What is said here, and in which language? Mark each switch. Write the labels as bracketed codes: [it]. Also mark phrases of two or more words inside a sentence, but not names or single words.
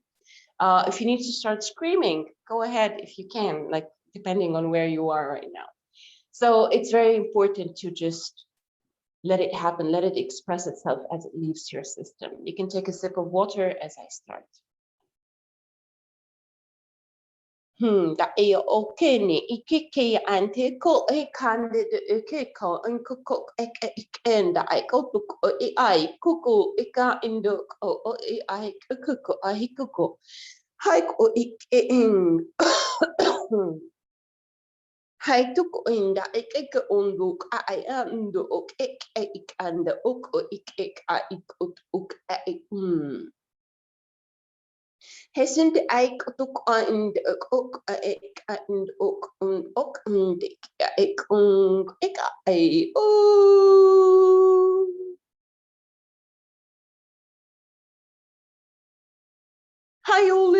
[en] If you need to start screaming, go ahead if you can, like depending on where you are right now. So it's very important to just let it happen, let it express itself as it leaves your system. You can take a sip of water as I start. Da io o kene ikike ante ko e kande de ke ko ko ek enda I ko ko e ai kuku ika indo o e ai kuku ai kuku hai ko ik en hai tuku inda ik unduk ai ando ok ik anda ok ik a ik ok ik Hesend eik tuk and ok and ok and ik ai hi